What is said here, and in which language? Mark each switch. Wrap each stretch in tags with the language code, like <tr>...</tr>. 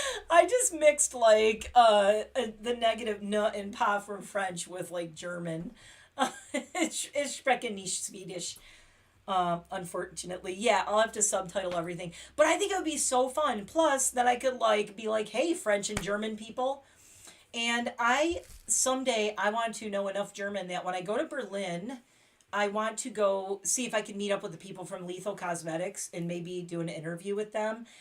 <en>I just mixed like the negative n and pa from French with like German.</en> <de>Ich spreche nicht Swedish.</de> <en>Unfortunately, yeah, I'll have to subtitle everything. But I think it would be so fun. Plus, that I could like be like, hey, French and German people. And someday I want to know enough German that when I go to Berlin, I want to go see if I can meet up with the people from Lethal Cosmetics and maybe do an interview with them.</en>